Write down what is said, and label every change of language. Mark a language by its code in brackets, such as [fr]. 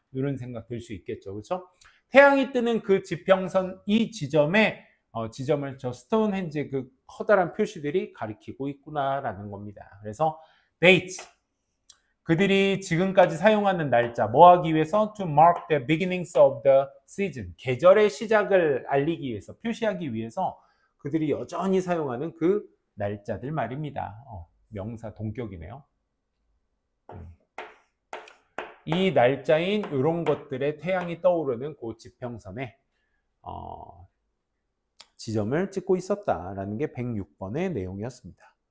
[ko] 이런 생각 들 수 있겠죠. 그렇죠? 태양이 뜨는 그 지평선 이 지점에 지점을 저 스톤헨지의 그 커다란 표시들이 가리키고 있구나라는 겁니다. 그래서 date. 그들이 지금까지 사용하는 날짜, 뭐 하기 위해서? [en] To mark the beginnings of the season. [ko] 계절의 시작을 알리기 위해서, 표시하기 위해서 그들이 여전히 사용하는 그 날짜들 말입니다. 명사 동격이네요. 이 날짜인 이런 것들의 태양이 떠오르는 그 지평선에 지점을 찍고 있었다라는 게 106번의 내용이었습니다.